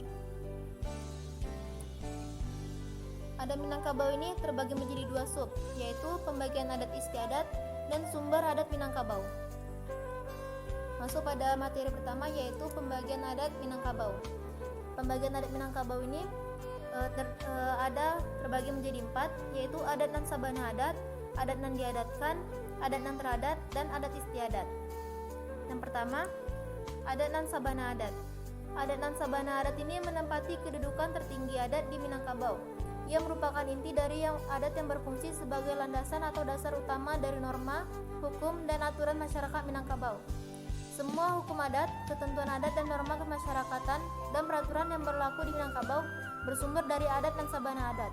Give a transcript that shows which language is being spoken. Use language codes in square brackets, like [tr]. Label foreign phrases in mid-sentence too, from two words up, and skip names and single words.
[id] Adat Minangkabau ini terbagi menjadi dua sub, yaitu pembagian adat istiadat dan sumber adat Minangkabau. Masuk pada materi pertama yaitu pembagian adat Minangkabau. Pembagian adat Minangkabau ini terbagi menjadi 4, yaitu adat nan sabana adat nan diadatkan, adat nan teradat, dan adat istiadat. Yang pertama, adat nan sabana adat. Adat nan sabana adat ini menempati kedudukan tertinggi adat di Minangkabau. Ia merupakan inti dari adat yang berfungsi sebagai landasan atau dasar utama dari norma, hukum, dan aturan masyarakat Minangkabau. Semua hukum adat, ketentuan adat, dan norma kemasyarakatan dan peraturan yang berlaku di Minangkabau bersumber dari adat dan sabana adat.